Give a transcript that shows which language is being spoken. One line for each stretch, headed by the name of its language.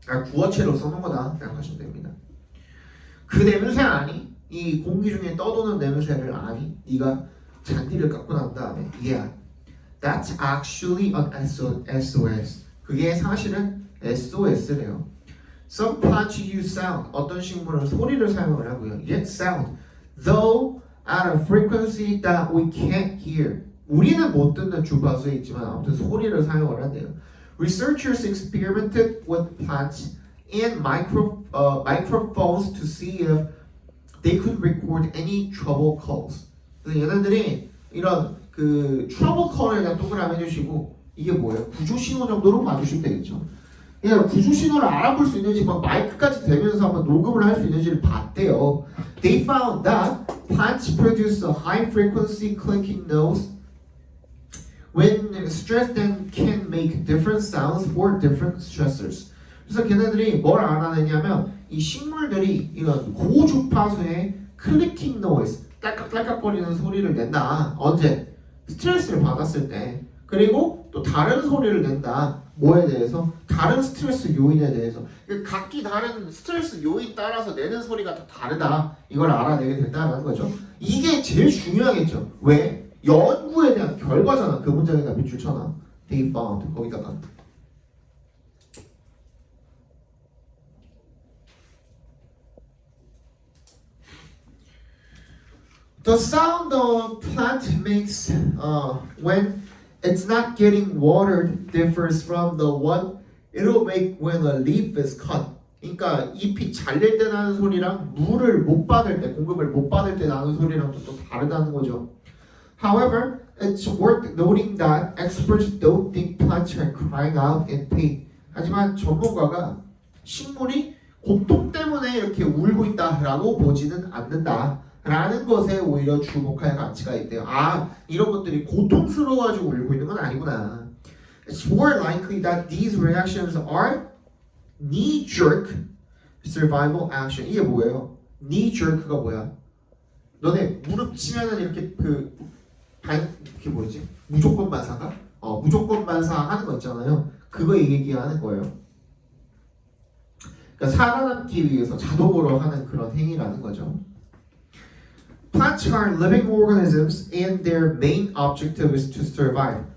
Korean: 구어체로 써놓은 거다 생각하시면 됩니다. 그 냄새 아니? 이 공기 중에 떠도는 냄새를 아니? 네가 잔디를 깎고 난 다음에
English: Yeah, that's actually an SOS.
Korean: 그게 사실은 SOS래요.
English: Some plants use sound.
Korean: 어떤 식물은 소리를 사용을 하고요.
English: Yet sound, though at a frequency that we can't hear.
Korean: 우리는 못 듣는 주파수에 있지만 아무튼 소리를 사용을 한대요.
English: Researchers experimented with plants and microphones to see if they could record any trouble calls.
Korean: 그래서 얘네들이 이런 그 trouble call에 대한 동그라미 해주시고 이게 뭐예요? 구조 신호 정도로 봐주시면 되겠죠. 그냥 구조 신호를 알아볼 수 있는지 막 마이크까지 대면서 한번 녹음을 할 수 있는지를 봤대요.
English: They found that plants produce a high frequency clicking noise when stressed and can make different sounds for different stressors.
Korean: 그래서 걔네들이 뭘 알아내냐면 이 식물들이 이런 고주파수의 클리킹 노이즈, 딸깍딸깍거리는 소리를 낸다. 언제? 스트레스를 받았을 때. 그리고 또 다른 소리를 낸다. 뭐에 대해서? 다른 스트레스 요인에 대해서. 각기 다른 스트레스 요인 따라서 내는 소리가 다 다르다. 이걸 알아내게 된다는 거죠. 이게 제일 중요하겠죠. 왜? 연구에 대한 결과잖아. 그 문장에다 밑줄 쳐놔.
English: They found.
Korean: 거기다가.
English: The sound the plant makes when it's not getting watered differs from the one it'll make when a leaf is cut.
Korean: 그러니까 잎이 잘릴 때 나는 소리랑 물을 못 받을 때, 공급을 못 받을 때 나는 소리랑 또 다르다는 거죠.
English: However, it's worth noting that experts don't think plants are crying out in pain.
Korean: 하지만 전문가가 식물이 고통 때문에 이렇게 울고 있다라고 보지는 않는다. 라는 것에 오히려 주목할 가치가 있대요. 이런 것들이 고통스러워가지고 울고 있는 건 아니구나.
English: It's more likely that these reactions are knee-jerk survival action.
Korean: 이게 뭐예요? knee-jerk가 뭐야? 너네 무릎 치면은 이렇게 이렇게 뭐지? 무조건 반사가? 무조건 반사하는 거 있잖아요. 그거 얘기하는 거예요. 그러니까 살아남기 위해서 자동으로 하는 그런 행위라는 거죠.
English: Plants are living organisms and their main objective is to survive.